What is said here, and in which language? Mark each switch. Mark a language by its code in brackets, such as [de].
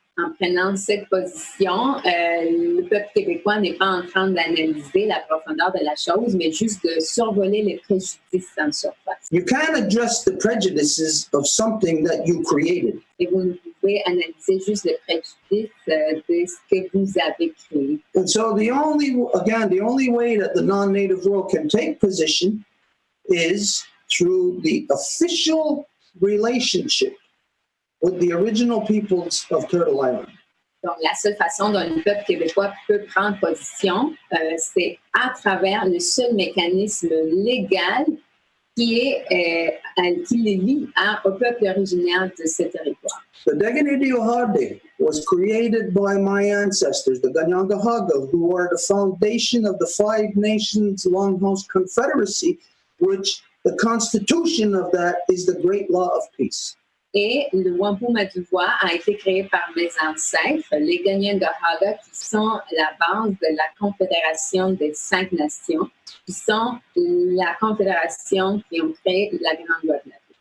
[fr] En prenant cette position, le peuple québécois n'est pas en train d'analyser la profondeur de la chose, mais juste de survoler les préjudices en surface. [en] You can't address the prejudices of something that you created. [fr] Et vous ne pouvez analyser juste les préjudices de ce que vous avez créé. [en] And so the only way that the non-native world can take position is through the official relationship with the original peoples of Turtle Island. [fr] Donc, la seule façon dont le peuple québécois peut prendre position, c'est à travers le seul mécanisme légal qui les lie au peuple originaire de ce territoire. [en] The Deganidiohade was created by my ancestors, the Ganyangahaga, who are the foundation of the Five Nations Longhouse Confederacy, which the constitution of that is the Great Law of Peace. [fr] Et le Whampum à deux voies a été créé par mes ancêtres, les Ganyangahaga, qui sont la base de la Confédération des 5 Nations, qui sont la confédération qui ont créé la Grande Loi de la Paix.